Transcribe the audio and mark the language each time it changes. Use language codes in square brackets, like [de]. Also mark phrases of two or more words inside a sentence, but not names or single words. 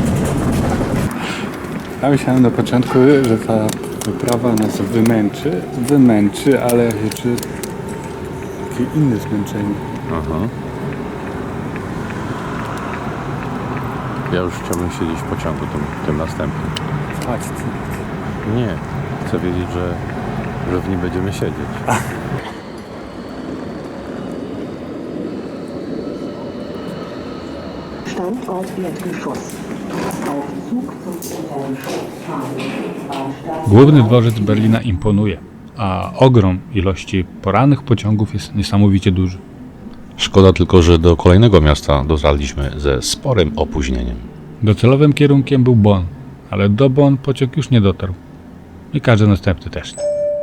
[pl] Ja myślałem na początku, że ta wyprawa nas wymęczy, ale ja się czuję takie inne zmęczenie. Aha. Ja już chciałbym siedzieć w pociągu tym następnym. Chodź. Nie, chcę wiedzieć, że w nim będziemy siedzieć. [de] Standort Erdgeschoss. Aufzug zum Untergeschoss fahren. [pl] Główny dworzec Berlina imponuje, a ogrom ilości porannych pociągów jest niesamowicie duży. Szkoda tylko, że do kolejnego miasta dotarliśmy ze sporym opóźnieniem. Docelowym kierunkiem był Bonn, ale do Bonn pociąg już nie dotarł. I każdy następny też nie.